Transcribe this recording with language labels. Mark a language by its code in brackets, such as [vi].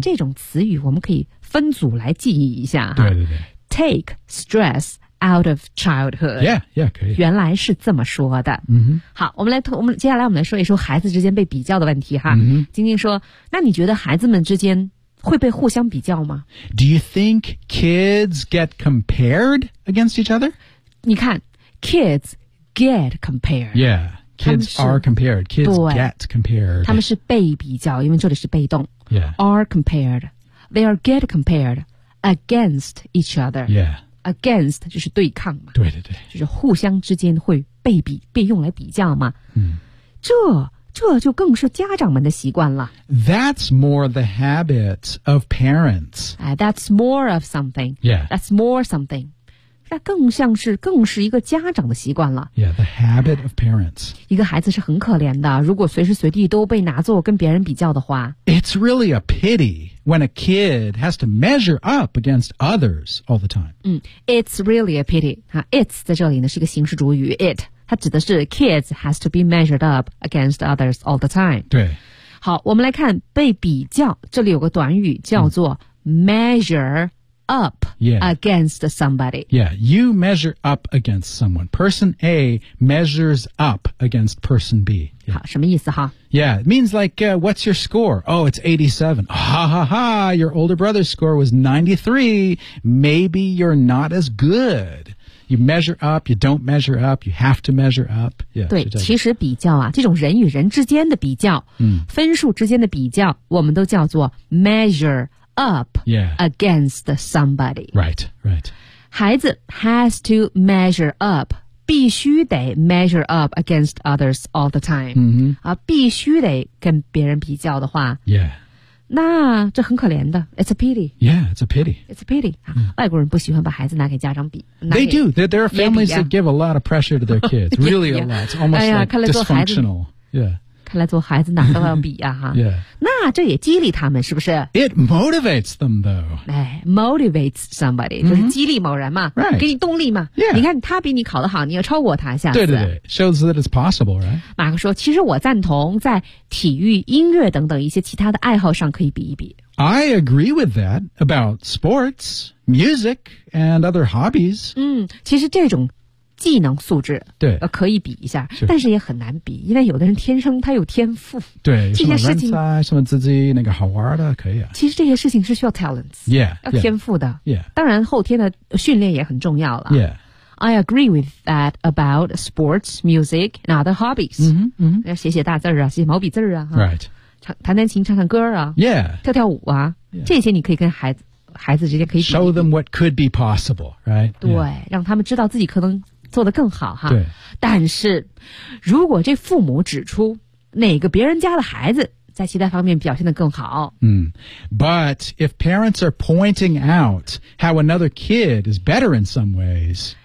[zh] 这种词语我们可以分组来记忆一下。对对对。 [en] Take stress out of childhood. Yeah, yeah, [zh] 可以。原来是这么说的。嗯、mm-hmm. 好，我们接下来说一说孩子之间被比较的问题哈。嗯、mm-hmm. 晶晶说，那你觉得孩子们之间会被互相比较吗 [en] ？Do you think kids get compared against each other？ [zh] 你看 [en] ，kids get compared。 Yeah， kids are compared。 Kids get compared。 [zh] 他们是被比较，因为这里是被动。 [en] Yeah， are compared。 They are get compared against each other。 Yeah， [zh] against 就是对抗嘛。对对对，就是互相之间会被用来比较嘛。嗯，这就更是家长们的习惯了。 [en] That's more the habit of parents. That's more of something. Yeah. That's more something. [zh] 那更是一个家长的习惯了。 [en] Yeah, the habit of parents. [zh] 一个孩子是很可怜的，如果随时随地都被拿作跟别人比较的话。 [en] It's really a pity when a kid has to measure up against others all the time. 嗯 ，It's really a pity. 哈 ，It's [zh] 在这里呢是一个形式主语 [en] ，It。 [zh] 它指的是 [en] kids has to be measured up against others all the time. [zh] 对。好，我们来看被比较，这里有个短语叫做 measure up、 [en] yeah. against somebody. Yeah, you measure up against someone. Person A measures up against person B.、Yeah. [zh] 好，什么意思哈？ [en] Yeah, it means like,、what's your score? Oh, it's 87. Ha ha ha, your older brother's score was 93. Maybe you're not as good. You measure up, you don't measure up, you have to measure up. Yeah, [zh] 对，其实比较啊，这种人与人之间的比较、嗯、分数之间的比较我们都叫做 measure up、 [en] yeah. against somebody. Right, right. 孩子 has to measure up, [zh] 必须得 [en] measure up against others all the time.、 Mm-hmm. [zh] 啊、必须得跟别人比较的话。 [en] Yeah. [zh] 那这很可怜的 [en] It's a pity. Yeah, it's a pity. It's a pity.、Yeah. [zh] 外国人不喜欢把孩子拿给家长比。 [en] They do. There are families、yeah. that give a lot of pressure to their kids. Really a lot. It's almost、哎、 like dysfunctional. Yeah. [zh] 看来做孩子哪都要比啊哈。 [en] yeah. [zh] 那这也激励他们是不是 [en] ？It motivates them though. [zh] 哎 ， [en] motivates somebody、 [zh] mm-hmm. 就是激励某人嘛， [en] right. [zh] 给你动力嘛。 [en] Yeah. [zh] 你看他比你考得好，你要超过他下次。对对对 [en] ，shows that it's possible, right? [zh] 马克说，其实我赞同在体育、音乐等等一些其他的爱好上可以比一比。 [en] I agree with that about sports, music, and other hobbies. [zh] 嗯，其实这种。技能素质对、可以比一下是但是也很难比因为有的人天生他有天赋对这些事情什么自己那个好玩的可以啊其实这些事情是需要 talents [en] yeah, [zh] 要天赋的 [en] yeah, yeah. [zh] 当然后天的训练也很重要了 [en] yeah I agree with that about sports, music and other hobbies 嗯哼 [zh] 要写写大字啊写毛笔字啊 [en] right [zh] 弹弹琴唱唱歌啊 [en] yeah [zh] 跳跳舞啊、 [en] yeah. [zh] 这些你可以跟孩子之间可以比比 [en] show them what could be possible right [zh] 对、yeah. 让他们知道自己可能做得更好哈对但是如果这父母指出哪个别人家的孩子在其他方面表现得更好、 [en] 嗯、But if parents are pointing out how another kid is better in some ways